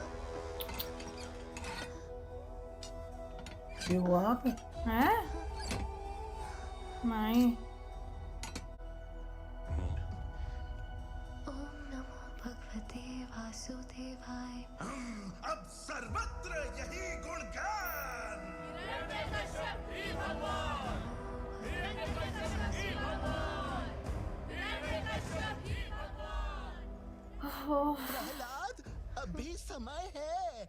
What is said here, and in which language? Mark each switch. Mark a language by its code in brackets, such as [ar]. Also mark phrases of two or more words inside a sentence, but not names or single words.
[pa] ਕਿ ਉਹ ਆਪ ਹੈ ਨਹੀਂ [sa] ओम नमो भगवते वासुदेवाय। [hi] अब सर्वत्र यही गुणगान। प्रहलाद, अभी समय है।